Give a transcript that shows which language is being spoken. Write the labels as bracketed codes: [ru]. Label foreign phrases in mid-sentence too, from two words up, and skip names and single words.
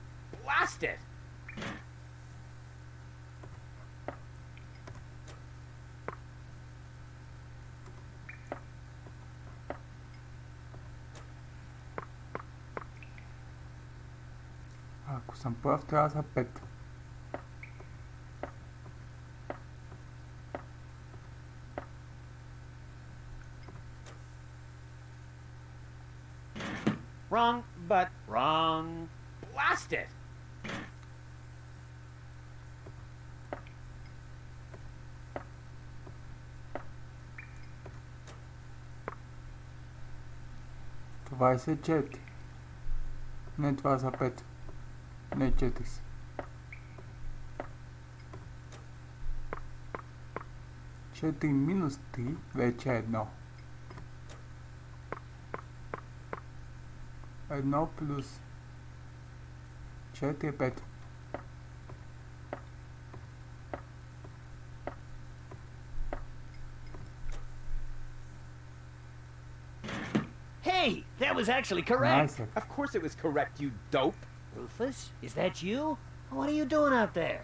[en] Blast it! [bg] ако съм прав, трябва да са 5. [en] Wrong, but wrong. Blast it! [bg] Това е 4. Не, това са 5. Не 4 са. Четири минус 3 вече е 1. 1 плюс 4 е 5. [en] Hey, that was actually correct. Nice. Of course it was correct, you dope. Rufus, is that you? What are you doing out there?